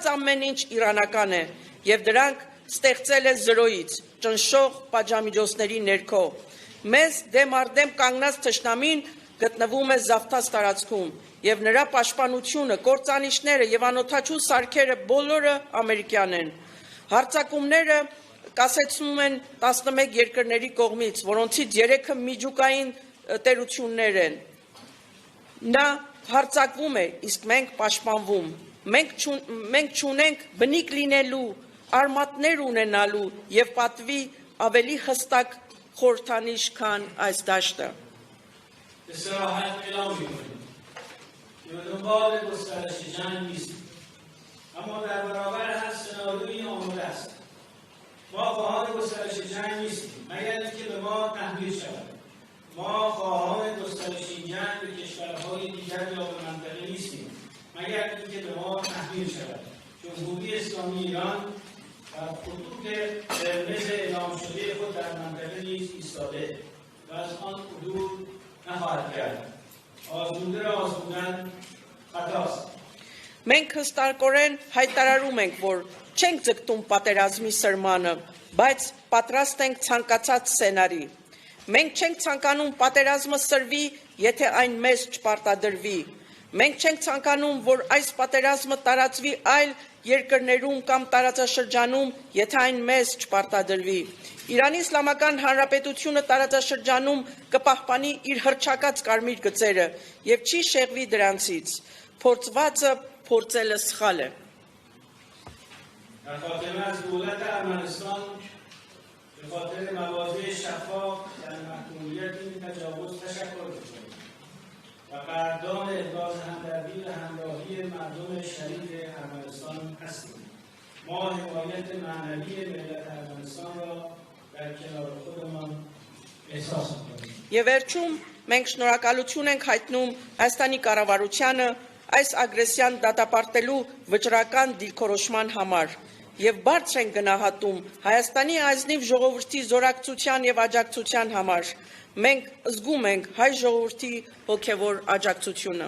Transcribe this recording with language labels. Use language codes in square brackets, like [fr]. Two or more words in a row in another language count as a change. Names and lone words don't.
[hy] ամեն ինչ իրանական է եւ դրանք ստեղծել է զրոյից, ճնշող պատժամիջոցների ներքո։ Մեզ դեմ առ դեմ կանգնած թշնամին գտնվում է զավթած տարածքում եւ նրա պաշտպանությունը, կործանիչները եւ անօթաչու սարքերը բոլորը ամերիկյան են։ Հարձակումները կասեցնում են 11 երկրների կողմից, որոնցից 3-ը միջուկային տերություններ են։ Նա հարձակվում է, իսկ մենք պաշտպանվում։ Մենք չունենք բնիկ լինելու, արմատներ ունենալու եւ պատվի ավելի հստակ խորհրդանիշ, քան այս դաշտը։ [fa] به صراحت اعلام می‌کنیم که به دنبال گسترش جنگ نیستیم، اما در برابر هر سناریویی آماده است. ما خواهان گسترش جنگ نیستیم مگر اینکه به ما تحمیل شود. ما خواهان گسترش جنگ به کشورهای دیگر یا به منطقه نیستیم مگر اینکه به ما تحمیل شود. جمهوری اسلامی ایران و خطوط قرمز اعلام شده خود در منطقه نیز ایستاده و از آن عبور نخواهد کرد. آزموده را آزمودن خطاست. [hy] Մենք հստակորեն հայտարարում ենք, որ չենք ձգտում պատերազմի սրմանը, բայց պատրաստ ենք ցանկացած սցենարի։ Մենք չենք ցանկանում պատերազմը սրվի, եթե այն մեզ չպարտադրվի։ Մենք չենք ցանկանում, որ այս պատերազմը տարածվի այլ երկրներում կամ տարածաշրջանում, եթե այն մեզ չպարտադրվի։ Իրանի Իսլամական Հանրապետությունը տարածաշրջանում կպահպանի իր հռչակած կարմիր գծերը եւ չի շեղվի դրանցից։ Փորձվածը փորձելը սխալ է։ [fa] در خاتمه از دولت ارمنستان به خاطر مواضع شفاف در محکومیت این تجاوز تشکر می‌کنیم و قدردان ابراز همدردی و همراهی مردم شریف ارمنستان هستیم. ما حمایت معنوی ملت ارمنستان را در کنار خودمان احساس می‌کنیم. [hy] Եվ վերջում մենք շնորհակալություն ենք հայտնում Հայաստանի կառավարությանը այս ագրեսիան դատապարտելու վճռական դիրքորոշման համար եւ բարձր ենք գնահատում Հայաստանի ազնիվ ժողովրդի զորակցության եւ աջակցության համար։ Մենք զգում ենք հայ ժողովրդի հոգեվոր աջակցությունը։